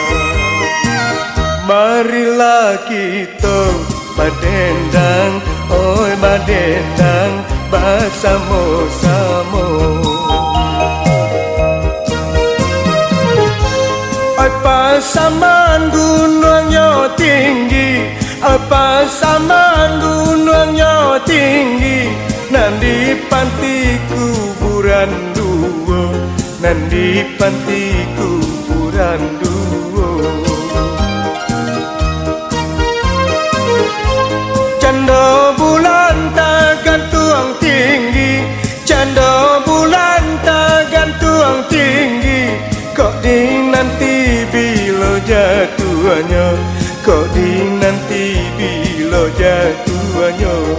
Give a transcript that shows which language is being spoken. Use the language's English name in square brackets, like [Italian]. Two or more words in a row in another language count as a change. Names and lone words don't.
[Indonesian] Marilah kita badendang, oi badendang, bersama-sama. [Minangkabau] Oi pasaman gunungnya tinggi, oi pasaman gunungnya tinggi, nandi panti kuburan dua, nandi panti kuburan dua. Canda bulan tak gantung tinggi, canda bulan tak gantung tinggi, kok di nanti bila jatuhnya, kok di nanti bila jatuhnya.